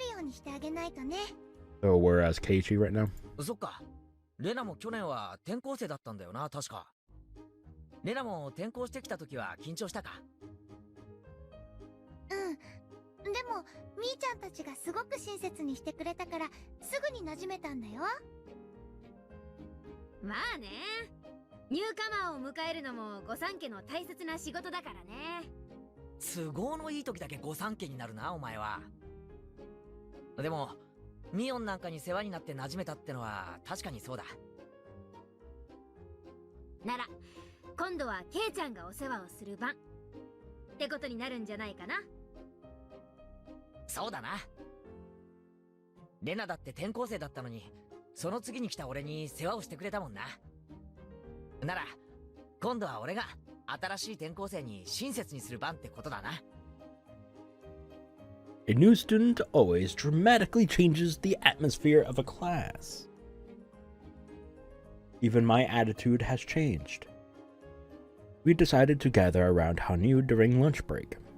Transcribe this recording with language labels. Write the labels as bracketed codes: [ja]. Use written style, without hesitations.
[en] So we're as Keiichi right now? [ja] そっか。レナも去年は転校生だったんだよな、確か。レナも転校してきた時は緊張したか？うん。でも、みーちゃんたちがすごく親切にしてくれたから、すぐに馴染めたんだよ。まあね。ニューカマーを迎えるのも御三家の大切な仕事だからね。都合のいい時だけ御三家になるな、お前は。でも、ミオンなんかに世話になって馴染めたってのは確かにそうだ。なら、今度はケイちゃんがお世話をする番ってことになるんじゃないかな。そうだな。レナだって転校生だったのに、その次に来た俺に世話をしてくれたもんな。なら、今度は俺が新しい転校生に親切にする番ってことだな。 [en] A new student always dramatically changes the atmosphere of a class. Even my attitude has changed. We decided to gather around HANYUU during lunch break.